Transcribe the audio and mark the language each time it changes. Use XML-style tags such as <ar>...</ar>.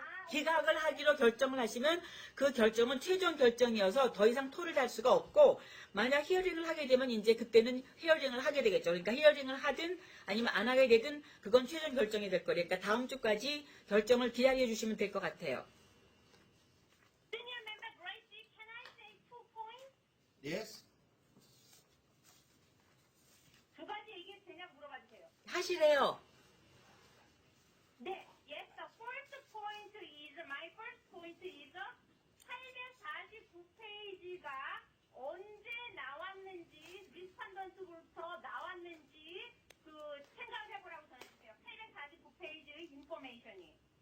<ko>기각을 하기로 결정을 하시면 그 결정은 최종 결정이어서 더 이상 토를 할 수가 없고 만약 히어링을 하게 되면 이제 그때는 히어링을 하게 되겠죠. 그러니까 히어링을 하든 아니면 안 하게 되든 그건 최종 결정이 될 거예요. 그러니까 다음 주까지 결정을 기다려 주시면 될 것 같아요.</ko> <en>Senior member Gracie, can I say 2 points? Yes?</en> <ko>두 가지 얘기 되냐 물어봐 주세요. 하시래요. 네, yes.</ko> <en>The first point is</en> <ko>my first point is 849페이지가 언제 나왔는지 리스판던트부터 나왔는지 그 생각해보라고 전해주세요. 849페이지의 인포메이션이.</ko>